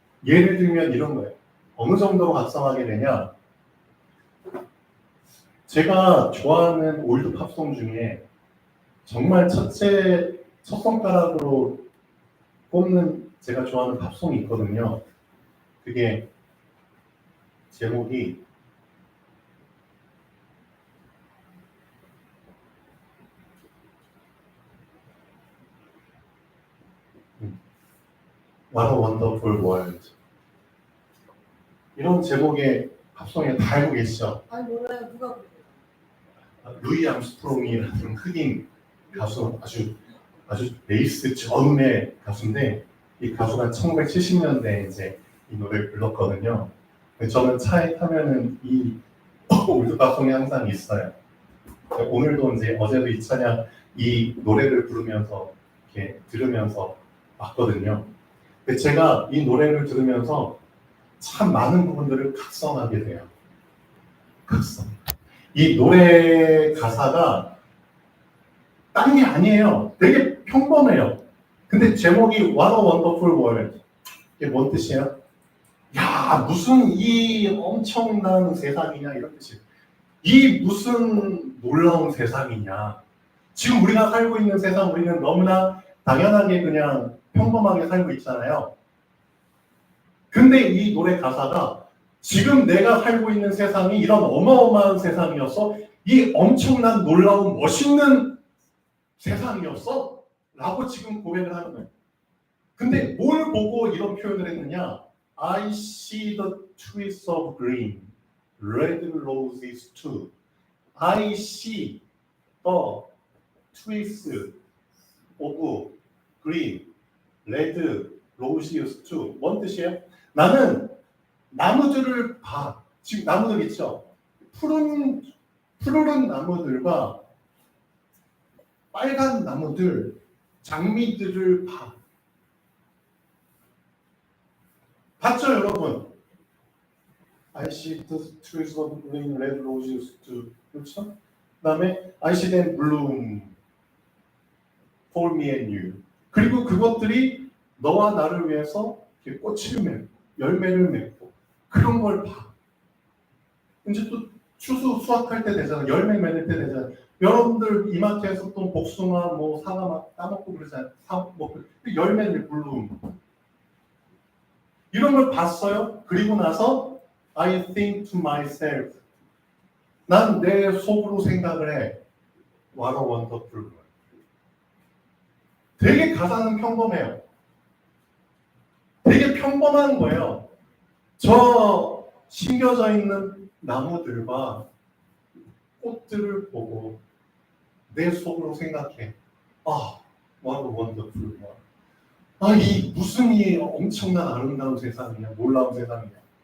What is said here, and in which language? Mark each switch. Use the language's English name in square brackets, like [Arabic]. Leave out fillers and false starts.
[Korean] 예를 들면 이런 거예요. 어느 정도로 각성하게 되냐? 제가 좋아하는 올드 팝송 중에 정말 첫 손가락으로 꼽는 제가 좋아하는 팝송이 있거든요. 그게 제목이 What a Wonderful World. 이런 제목의 팝송에 다 알고 계시죠? 아니 몰라요. 누가 부르요? 루이 암스트롱이라는 흑인 가수, 아주 베이스 저음의 가수인데 이 가수가 1970년대에 이제 이 노래를 불렀거든요. 저는 차에 타면은 이 올드 팝송이 항상 있어요. 오늘도 이제 어제도 이 찬양 이 노래를 부르면서 이렇게 들으면서 왔거든요. 근데 제가 이 노래를 들으면서 참 많은 부분들을 각성하게 돼요. 각성. 이 노래 가사가 딴 게 아니에요. 되게 평범해요. 근데 제목이 What a Wonderful World. 이게 뭔 뜻이에요? 야, 무슨 이 엄청난 세상이냐 이런 뜻이에요. 이 무슨 놀라운 세상이냐. 지금 우리가 살고 있는 세상 우리는 너무나 당연하게 그냥 평범하게 살고 있잖아요. 근데 이 노래 가사가 지금 내가 살고 있는 세상이 이런 어마어마한 세상이었어? 이 엄청난 놀라운 멋있는 세상이었어? 라고 지금 고백을 하는 거예요. 근데 뭘 보고 이런 표현을 했느냐? [English] I see the trees of green, red roses too. I see the trees of green, red roses too. [Korean] 뭔 뜻이에요? 나는 나무들을 봐. 지금 나무들 있죠? 푸르른 나무들과 빨간 나무들, 장미들을 봐. 봤죠, 여러분? [English] I see the trees of green, red roses too. [Korean] 그렇죠? 그 다음에 [English] I see them bloom for me and you. [Korean] 그리고 그것들이 너와 나를 위해서 이렇게 꽃을 맺고 열매를 맺고 그런 걸 봐. 이제 또 추수 수확할 때 되잖아. 열매 맺을 때 되잖아. 여러분들 이마트에서 또 복숭아, 뭐 사과 막 따먹고 그러잖아요. 열매를 블룸. 이런 걸 봤어요. 그리고 나서 [English] I think to myself. [Korean] 난 내 속으로 생각을 해. [English] What a wonderful world. [Korean] 되게 가사는 평범해요. 평범한 거예요. 저 심겨져 있는 나무들과 꽃들을 보고 내 속으로 생각해. [English] 아, what a wonderful world. [Korean] 아, 이 무슨 이 엄청난 아름다운 세상이냐, 놀라운 세상이냐.